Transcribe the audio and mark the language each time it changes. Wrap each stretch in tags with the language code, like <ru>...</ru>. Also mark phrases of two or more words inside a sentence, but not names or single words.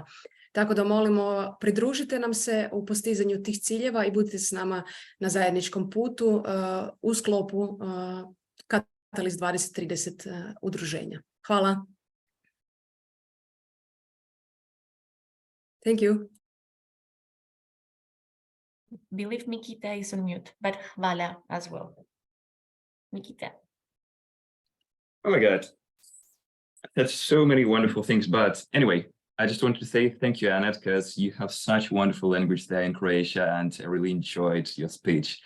<hr>Tako da molimo, pridružite nam se u postizanju tih ciljeva i budite s nama na zajedničkom putu u sklopu Catalyst 2030 udruženja. Hvala.</hr> <en>Thank you. Believe Mikita is on mute, but hvala as well. Mikita. Oh my God. That's so many wonderful things. But anyway, I just wanted to say thank you, Anna, because you have such wonderful language there in Croatia, and I really enjoyed your speech.</en>